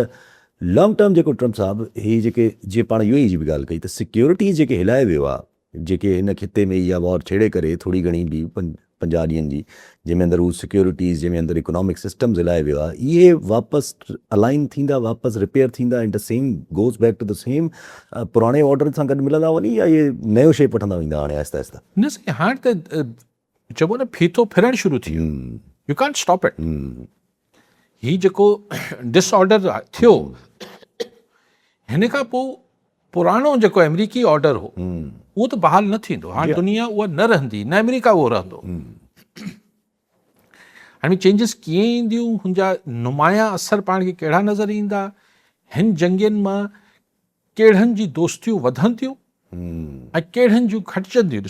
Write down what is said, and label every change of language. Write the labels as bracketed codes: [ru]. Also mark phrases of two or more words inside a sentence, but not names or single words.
[sd] लॉन्ग टर्म जेको ट्रम्प साहिबु ही जेके जीअं पाण यू ए जी बि ॻाल्हि कई त सिक्योरिटी जेके हिलाए वियो आहे, जेके हिन खिते में इहा वॉर छेड़े करे थोरी घणी बि 50 ॾींहंनि जी, जंहिंमें अंदरि हू सिक्योरिटीज़, जंहिंमें अंदरि [en] economic systems [sd] हिलाए वियो आहे, इहे वापसि अलाइन थींदा, वापसि रिपेयर थींदा, [en] and the same goes back to the same [sd] पुराणे ऑर्डर सां गॾु मिलंदा वञी, या इहे नयो शेप वठंदा वेंदा हाणे आहिस्ता आहिस्ता? न साईं, हाणे त चइबो न फीथो फिरणु शुरू थी वियो, [en] you can't stop it, [sd] हीउ जेको डिसऑर्डर थियो हिन खां पोइ पुराणो जेको अमेरिकी ऑर्डर हो उहो त बहाल न थींदो, हाणे दुनिया उहा न रहंदी, न अमेरिका उहो रहंदो, हाणे चेंजिस कीअं ईंदियूं, हुनजा नुमाया असर पाण खे कहिड़ा नज़र ईंदा, हिन जंगियुनि मां कहिड़नि जी दोस्तियूं वधनि थियूं ऐं कहिड़नि जूं घटिजनि थियूं।